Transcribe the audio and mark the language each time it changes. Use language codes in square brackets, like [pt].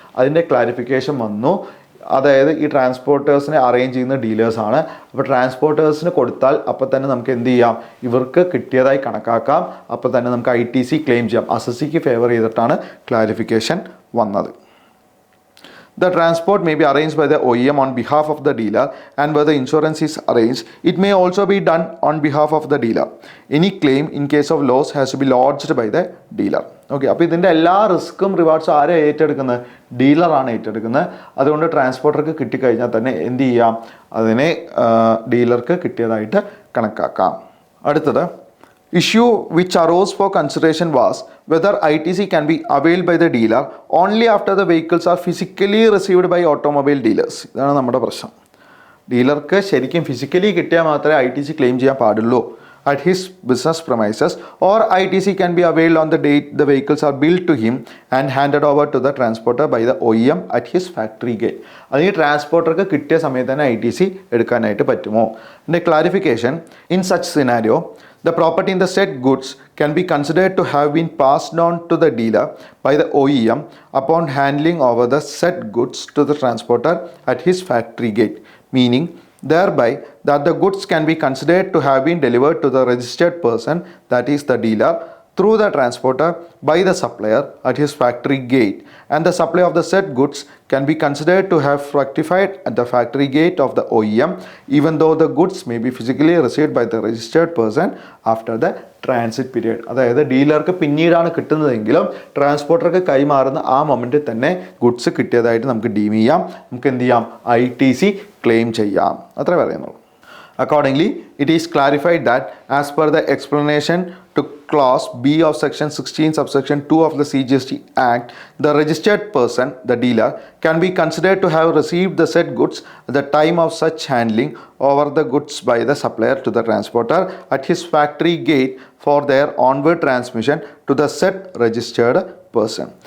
[ml] അതിൻ്റെ ക്ലാരിഫിക്കേഷൻ വന്നു. അതായത് ഈ ട്രാൻസ്പോർട്ടേഴ്സിനെ അറേഞ്ച് ചെയ്യുന്ന ഡീലേഴ്സാണ്. അപ്പോൾ ട്രാൻസ്പോർട്ടേഴ്സിന് കൊടുത്താൽ അപ്പോൾ തന്നെ നമുക്ക് എന്ത് ചെയ്യാം, ഇവർക്ക് കിട്ടിയതായി കണക്കാക്കാം. അപ്പോൾ തന്നെ നമുക്ക് ITC ക്ലെയിം ചെയ്യാം. അസസിക്ക് ഫേവർ ചെയ്തിട്ടാണ് ക്ലാരിഫിക്കേഷൻ വന്നത്. [en] The transport may be arranged by the OEM on behalf of the dealer, and where the insurance is arranged, it may also be done on behalf of the dealer. Any claim in case of loss has to be lodged by the dealer. [ml] Okay, അപ്പോൾ ഇതിൻ്റെ എല്ലാ റിസ്ക്കും റിവാർഡ്സും ആരെ ഏറ്റെടുക്കുന്നത്? ഡീലറാണ് ഏറ്റെടുക്കുന്നത്. അതുകൊണ്ട് ട്രാൻസ്പോർട്ടർക്ക് കിട്ടിക്കഴിഞ്ഞാൽ തന്നെ എന്ത് ചെയ്യാം, അതിനെ ഡീലർക്ക് കിട്ടിയതായിട്ട് കണക്കാക്കാം. അടുത്തത് [en] issue which arose for consideration was whether ITC can be availed by the dealer only after the vehicles are physically received by automobile dealers. [ml] ഇതാണ് നമ്മുടെ പ്രശ്നം. ഡീലർക്ക് ശരിക്കും ഫിസിക്കലി കിട്ടിയാൽ മാത്രമേ ITC ക്ലെയിം ചെയ്യാൻ പാടുള്ളൂ. [en] at his business premises, or ITC can be availed on the date the vehicles are billed to him and handed over to the transporter by the OEM at his factory gate. [ml] അതിന് ട്രാൻസ്പോർട്ടർക്ക് കിട്ടിയ സമയത്ത് തന്നെ ITC എടുക്കാനായിട്ട് പറ്റുമോ? എൻ്റെ clarification, [en] in such scenario, the property in the said goods can be considered to have been passed on to the dealer by the OEM upon handing over the said goods to the transporter at his factory gate, meaning thereby that the goods can be considered to have been delivered to the registered person, that is the dealer, through the transporter by the supplier at his factory gate, and the supply of the said goods can be considered to have fructified at the factory gate of the OEM, even though the goods may be physically received by the registered person after the transit period. [ml] അതായത് ഡീലർക്ക് പിന്നീടാണ് കിട്ടുന്നതെങ്കിലും ട്രാൻസ്പോർട്ടർക്ക് കൈമാറുന്ന ആ മൊമെൻറ്റിൽ തന്നെ goods കിട്ടിയതായിട്ട് നമുക്ക് deem ചെയ്യാം, നമുക്ക് എന്ത് ചെയ്യാം, ITC ക്ലെയിം ചെയ്യാം, അത്രേ പറയുന്നുള്ളൂ. [en] Accordingly, it is clarified that as per the explanation to clause B of section 16 subsection 2 of the CGST Act, the registered person, the dealer, can be considered to have received the said goods at the time of such handling over the goods by the supplier to the transporter at his factory gate for their onward transmission to the said registered person.